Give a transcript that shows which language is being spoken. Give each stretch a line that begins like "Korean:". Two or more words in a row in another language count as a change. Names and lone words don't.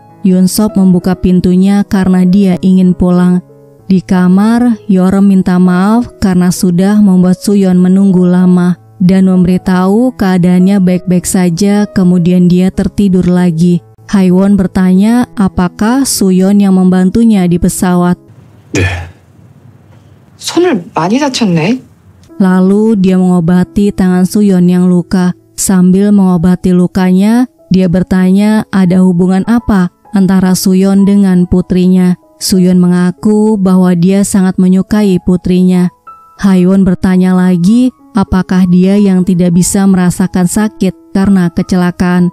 Indonesian: Yoon-sop membuka pintunya karena dia ingin pulang. Di kamar, Yeoreum minta maaf karena sudah membuat Suyon menunggu lama. dan memberitahu keadaannya baik-baik saja, kemudian dia tertidur lagi. Haewon bertanya apakah Suyeon yang membantunya di pesawat.
Korean: 네. 손을 많이 다쳤네.
Indonesian: Lalu dia mengobati tangan Suyeon yang luka. Sambil mengobati lukanya, dia bertanya ada hubungan apa antara Suyeon dengan putrinya. Suyeon mengaku bahwa dia sangat menyukai putrinya. Haewon bertanya lagi apakah dia yang tidak bisa merasakan sakit karena kecelakaan.